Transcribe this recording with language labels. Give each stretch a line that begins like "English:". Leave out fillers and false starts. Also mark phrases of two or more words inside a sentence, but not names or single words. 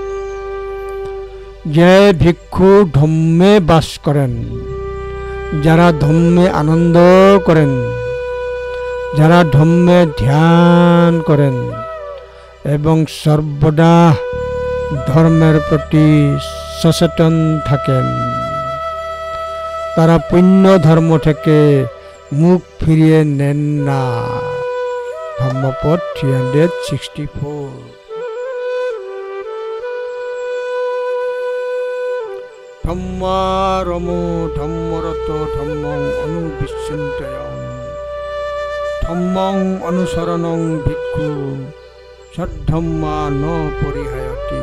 Bangla: যে ভিক্ষু ধম্মে বাস করেন, যারা ধম্মে আনন্দ করেন, যারা ধম্মে ধ্যান করেন এবং সর্বদা ধর্মের প্রতি সচেতন থাকেন, তারা পুণ্য ধর্ম থেকে মুখ ফিরিয়ে নেন না। ধম্মপদ 364।
Pali: ধম্মারমো ধম্মরত ধম্মং অনুবিচ্ছিন্নয়ং ধম্মং অনুসরণং ভিক্ষু সদ্ধম্মা ন পরিহায়তি।